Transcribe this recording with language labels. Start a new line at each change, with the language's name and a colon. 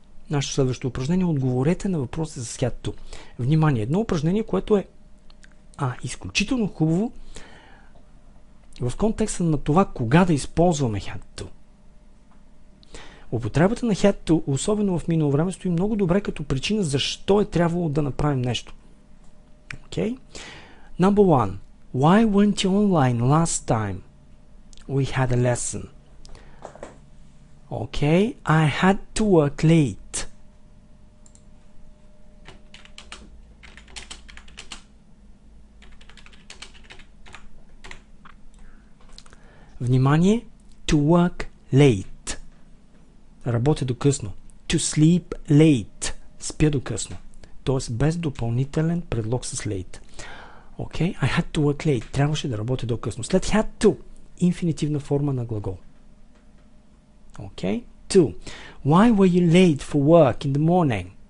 Bulgarian: Нашето следващо упражнение. Отговорете на въпроси с had to. Внимание, едно упражнение, което е изключително хубаво в контекста на това кога да използваме had to. Употребата на had to, особено в минало време, стои много добре като причина защо е трябвало да направим нещо.
English: Okay? Number one. Why weren't you online last time we had a lesson? Okay, I had to work late. Внимание, to work late.
Bulgarian: Работя до късно.
English: To sleep late.
Bulgarian: Спя до късно. Тоест без допълнителен предлог с late.
English: Okay, I had to work late.
Bulgarian: Трябваше да работя до късно. След had to, инфинитивна форма на глагол.
English: Okay. 2. Why were you late for work in the morning?